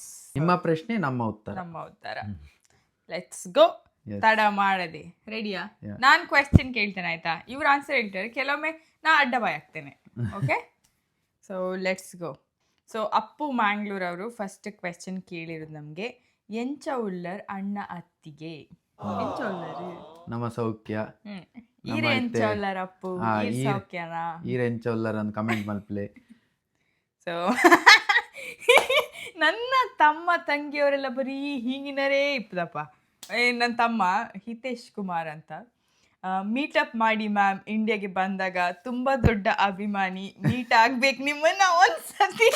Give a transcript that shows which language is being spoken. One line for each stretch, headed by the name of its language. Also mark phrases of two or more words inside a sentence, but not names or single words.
Kannada: ನಿಮ್ಮ ಪ್ರಶ್ನೆ ನಮ್ಮ ಉತ್ತರ.
English: let's go.
Kannada: ತಡ ಮಾಡದೆ ರೆಡಿಯಾ? ನಾನು ಕ್ವೆಶ್ಚನ್ ಕೇಳ್ತೇನೆ, ಆಯ್ತಾ? ಇವ್ರು ಆನ್ಸರ್ ಹೇಳ್ತಾರೆ. ಕೆಲವೊಮ್ಮೆ ನಾ ಅಡ್ಡ ಬಾಯ್ ಆಗ್ತೇನೆ.
English: okay, so let's go.
Kannada: ಸೊ ಅಪ್ಪು ಮ್ಯಾಂಗ್ಳೂರ್ ಅವರು
English: first question
Kannada: ಕೇಳಿರೋದು ನಮಗೆ,
Tulu: ಎಂಚ ಉಳ್ಳರ್ ಅಣ್ಣ ಅತ್ತಿಗೆ? ಎಂಚ ಉಳ್ಳರು ನಮ್ಮ ಸೌಖ್ಯ. ಈರೆ ಎಂಚ ಉಳ್ಳರ್ ಅಪ್ಪು? ಈರ್ ಸೌಖ್ಯನಾ? ಈರೆ ಎಂಚ ಉಳ್ಳರ್ ಅಂತ ಕಮೆಂಟ್ ಮಲ್ಪ್ಲೆ.
Kannada: ಸೊ ನನ್ನ ತಮ್ಮ ತಂಗಿಯವರೆಲ್ಲ ಬರೀ ಹೀಗಿನರೇ ಇಪ್ಪದಪ್ಪ. ನನ್ನ ತಮ್ಮ ಹಿತೇಶ್ ಕುಮಾರ್ ಅಂತ, ಮೀಟಪ್ ಮಾಡಿ ಮ್ಯಾಮ್, ಇಂಡಿಯಾಗೆ ಬಂದಾಗ ತುಂಬಾ ದೊಡ್ಡ ಅಭಿಮಾನಿ, ಮೀಟ್ ಆಗ್ಬೇಕು ನಿಮ್ಮನ್ನ ಒಂದ್ಸತಿ.